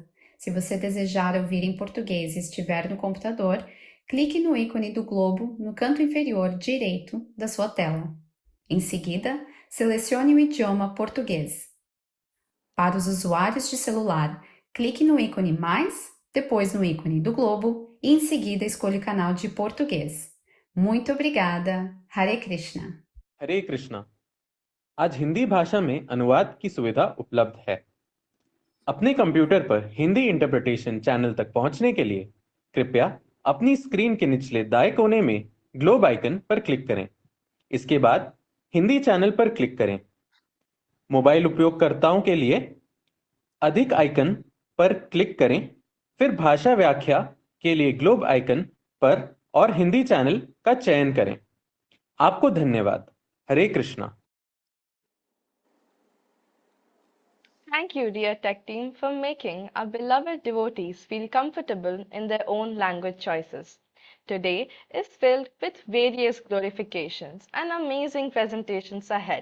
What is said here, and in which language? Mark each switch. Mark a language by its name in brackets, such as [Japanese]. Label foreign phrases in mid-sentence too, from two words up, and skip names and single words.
[Portuguese] Se você desejar ouvir em português e estiver no computador, clique no ícone do globo no canto inferior direito da sua tela. Em seguida, selecione o idioma português. Para os usuários de celular, clique no ícone mais, depois no ícone do globo e em seguida escolha o canal de português. Muito obrigada. Hare Krishna. [Hindi] हरे कृष्णा. आज हिंदी भाषा में अनुवाद की सुविधा उपलब्ध है. अपने कंप्यूटर पर हिंदी [English] interpretation channel [Hindi] तक पहुंचने के लिए कृपया अपनी स्क्रीन के निचले दाएं कोने में [English] globe icon [Hindi] पर क्लिक करें. इसके बाद हिंदी चैनल पर क्लिक करें. मोबाइल उपयोगकर्ताओं के लिए अधिक आइकन पर क्लिक करें, फिर भाषा व्याख्या के लिए [English] globe icon [Hindi] पर और हिंदी चैनल का चयन करें. आपको धन्यवाद. हरे कृष्णा. [English] Thank you, dear tech team, for making our beloved devotees feel comfortable in their own language choices. Today is filled with various glorifications and amazing presentations ahead.